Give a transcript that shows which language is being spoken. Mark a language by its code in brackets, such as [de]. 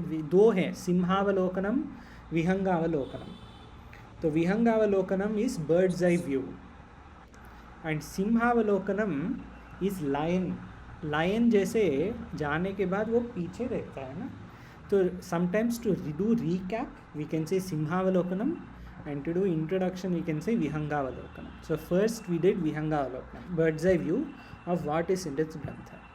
[hi] दो हैं, सिंहावलोकनम, विहंगावलोकनम. तो [en] विहंगावलोकनम is bird's eye view and सिंहावलोकनम is lion. [hi] Lion जैसे जाने के बाद वो पीछे रहता है ना. तो [en] Sometimes to do recap we can say सिंहावलोकनम and to do introduction we can say विहंगावलोकनम. So first we did विहंगावलोकनम, bird's eye view of what is in this granth.